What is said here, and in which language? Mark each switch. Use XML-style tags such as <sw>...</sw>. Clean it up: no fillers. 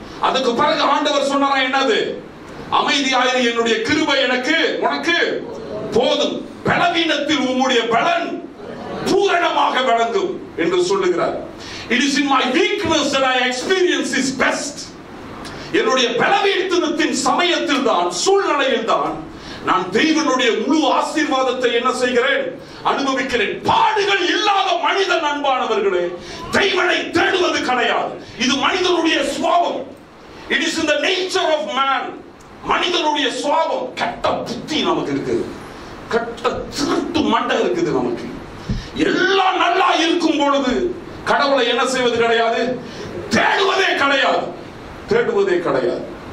<ta>அதுக்கு பிறகு ஆண்டவர் சொன்னாரா என்னது? அமைதியாயிரு, என்னுடைய கிருபை எனக்கு உனக்கு போதும், பலவீனத்தில் உம்முடைய பலன் பூரணமாக விளங்கும் என்று சொல்லுகிறார்.</ta> <en>It is in my weakness that I experience his best.</en> <ta>என்னுடைய பலவீனத்தின் சமயத்தில் தான், சூழ்நிலையில் தான் நான் தெய்வனுடைய முழு ஆசீர்வாதத்தை என்ன செய்கிறேன்? அனுபவிக்கிறேன். பாடுகள் இல்லாத மனிதன் அன்பானவர்களே தெய்வனை தேடுவது கிடையாது. இது மனிதனுடைய சுபாவம்.</ta> <en>It is in the nature of man.</en> <ta>மனிதனுடைய சுபாவம். கெட்ட புத்தி நமக்கு இருக்குது, கெட்ட திருட்டு மண்டை இருக்குது நமக்கு. எல்லாம் நல்லா இருக்கும் பொழுது கடவுளை என்ன செய்வது கிடையாது? தேடுவதே கிடையாது, தேடுவதே கிடையாது.</ta>